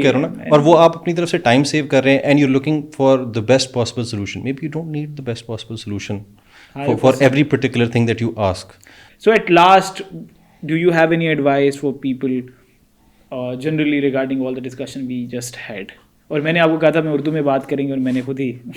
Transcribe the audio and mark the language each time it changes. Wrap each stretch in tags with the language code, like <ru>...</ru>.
<ur>کہہ رہا ہوں نا, اور وہ آپ اپنی طرف سے ٹائم سیو کر رہے ہیں</ur> <en>And you looking for the best possible solution. Maybe you don't need the best possible solution for every particular thing that you ask. So at last do you have any advice for people generally regarding all the discussion we just had?</en> <ur>اور میں نے آپ کو کہا تھا میں اردو میں بات کریں گے اور میں نے خود ہی</ur>